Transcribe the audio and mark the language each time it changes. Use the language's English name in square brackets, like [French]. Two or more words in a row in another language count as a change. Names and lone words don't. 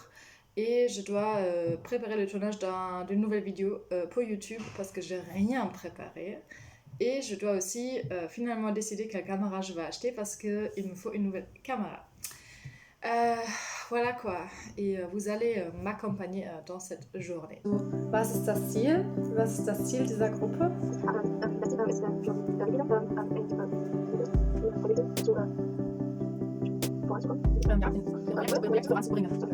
[French] Et je dois préparer le tournage d'une nouvelle vidéo pour YouTube parce que j'ai rien préparé. Et je dois aussi finalement décider quelle caméra je vais acheter parce qu'il me faut une nouvelle caméra. Voilà quoi. Et vous allez m'accompagner dans cette journée. [German] Was ist das Ziel? Was ist das Ziel dieser Gruppe? Das Ziel ist voranzukommen. Projekte voranzubringen.